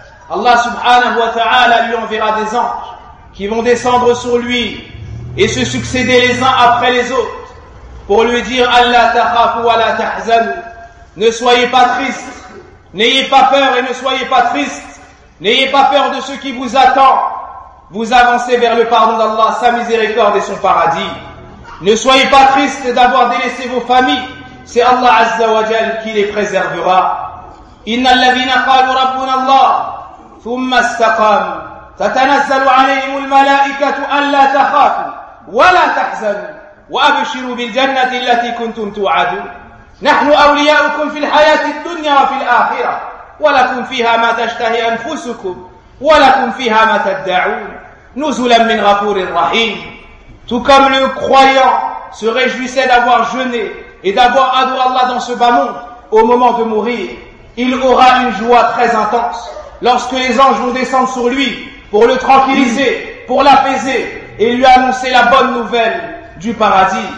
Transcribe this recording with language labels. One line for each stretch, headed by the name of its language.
French: Allah subhanahu wa ta'ala lui enverra des anges qui vont descendre sur lui et se succéder les uns après les autres pour lui dire «
Arabic: Allah tahafu wa la tahzanu
French: » Ne soyez pas tristes, n'ayez pas peur et ne soyez pas tristes, n'ayez pas peur de ce qui vous attend. Vous avancez vers le pardon d'Allah, sa miséricorde et son paradis. Ne soyez pas tristes d'avoir délaissé vos familles, c'est Allah Azza wa Jal qui les préservera.
Arabic: « Inna alladhina qalu rabbuna Allah » ثم استقاموا تتنزل عليهم الملائكة ألا تخافوا ولا تحزنوا وأبشروا بالجنة التي كنتم توعدون نحن أولياؤكم في الحياة الدنيا وفي الآخرة ولكم فيها ما تشتهي أنفسكم ولكم فيها ما تدعون نزلا من غفور رحيم.
French: Tout comme le croyant se réjouissait d'avoir jeûné et d'avoir adoré Allah dans ce bas monde au moment de mourir, il aura une joie très intense lorsque les anges vont descendre sur lui pour le tranquilliser, pour l'apaiser et lui annoncer la bonne nouvelle du paradis.